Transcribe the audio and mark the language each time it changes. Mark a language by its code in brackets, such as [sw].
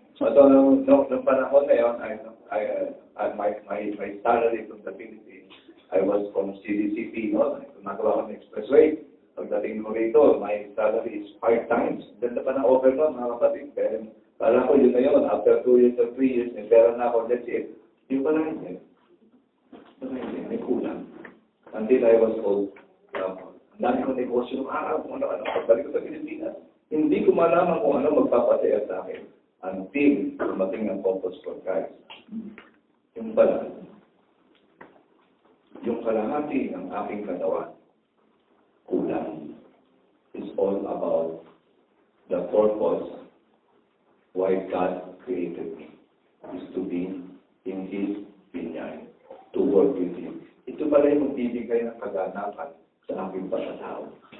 [en] So, [tl] nung panahon na yun, [en] my salary from the Philippines, I was from CDCP, no? [tl] Nagawa ko ng expressway. Pagdating ko rito, [en] my salary is 5 times. [tl] Ganda pa ng over nun, mga kapatid. Kala ko yun na yun, [en] after 2 years or 3 years, [tl] may pera na ako, [en] that's it. [tl] Yung pala hindi. May kulang. [en] Until I was old, [tl] ang dami ko negosyo ng araw, kung ano-ano, pagbalik ko sa Pilipinas. Hindi ko malaman kung ano magpapasaya sa akin until dumating ang Purpose for Christ. Yung pala, yung kalahati ng aking katawan, kulang, [en] is all about the purpose why God created me, is to be in His vineyard, to work with Him. [tl] Ito pala yung magbibigay ng kaganapan sa aking pagkatao.